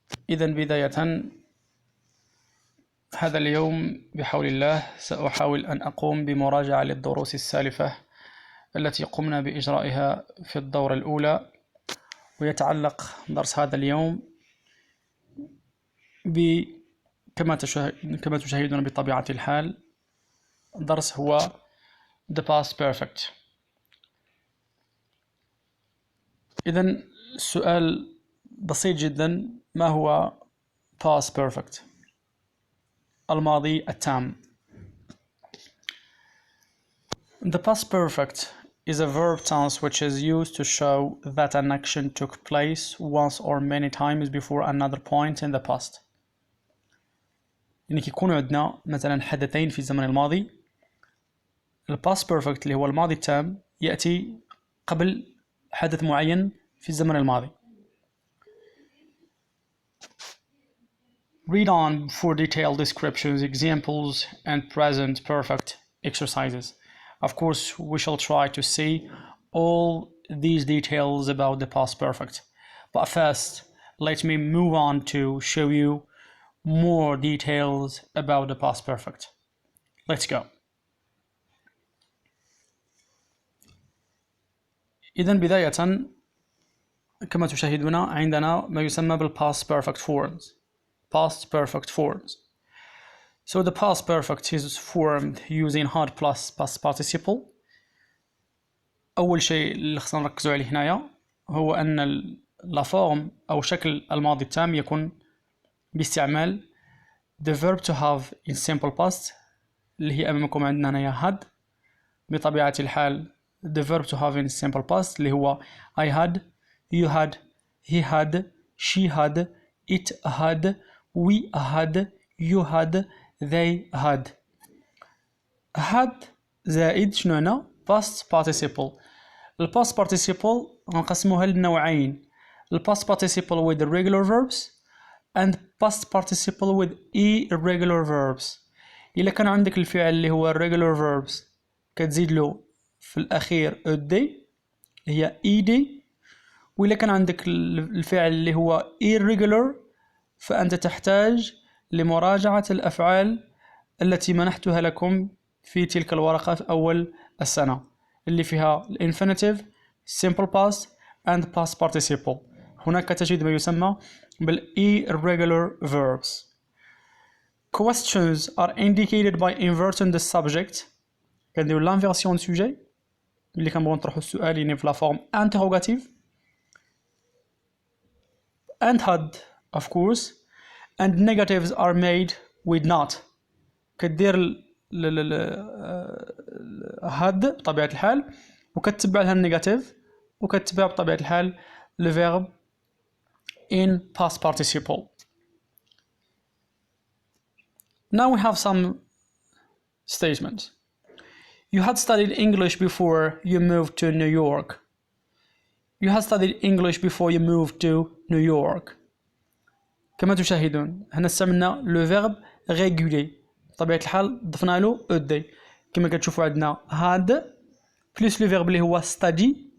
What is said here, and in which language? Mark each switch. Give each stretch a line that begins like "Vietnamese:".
Arabic: إذن بداية هذا اليوم بحول الله سأحاول أن أقوم بمراجعة للدروس السالفة التي قمنا بإجرائها في الدورة الأولى، ويتعلق درس هذا اليوم كما تشاهدون بطبيعة الحال درس هو The past perfect. إذن السؤال بسيط جدا، ما هو past perfect؟ الماضي التام.
English: The past perfect is a verb tense which is used to show that an action took place once or many times before another point in the past.
Arabic: يعني كيكون عندنا مثلا حدثين في الزمن الماضي، ال past perfect اللي هو الماضي التام يأتي قبل حدث معين في الزمن الماضي.
English: Read on for detailed descriptions, examples, and present perfect exercises. Of course, we shall try to see all these details about the past perfect. But first, let me move on to show you more details about the past perfect. Let's go.
Arabic: إذن بداية كما تشاهدون عندنا ما يسمى بال past perfect forms.
English: Past perfect forms. So the past perfect is formed using hard plus past participle.
Arabic: أول شيء اللي خصنا نركزوا عليه هنايا هو أن la form أو شكل الماضي التام يكون باستعمال
English: the verb to have in simple past
Arabic: اللي هي أمامكم عندنا هنايا had. بطبيعة الحال
English: the verb to have in simple past
Arabic: اللي هو
English: I had, you had, he had, she had, it had, we had, you had, they had.
Arabic: had زائد شنو هنا؟ past participle. ال
English: past participle نقسموها لنوعين، ال past participle with regular verbs and past participle with irregular verbs.
Arabic: إلا كان عندك الفعل اللي هو regular verbs كتزيد له في الأخير ed هي ed، وإلا كان عندك الفعل اللي هو irregular فأنت تحتاج لمراجعة الأفعال التي منحتها لكم في تلك الورقة في أول السنة اللي فيها
English: infinitive, simple past and past participle.
Arabic: هناك تجد ما يسمى irregular verbs.
English: Questions are indicated by inverting the subject.
Arabic: كنديرو
French: l'inversion du sujet
Arabic: اللي كنبغيو نطرحو السؤال يعني في
French: la forme interrogative
English: and had of course, and negatives are made with not.
Arabic: كدير had بطبيعة الحال وكتبع لها النيجاتيف وكتبع بطبيعة الحال
French: le verb
English: in past participle. Now we have some statements. You had studied English before you moved to New York. You had studied English before you moved to New York.
Arabic: كما تشاهدون هنا استعملنا
French: le verbe régulier،
Arabic: بطبيعة الحال ضفنا له ed كما كتشوفوا عندنا had plus le verbe اللي هو study.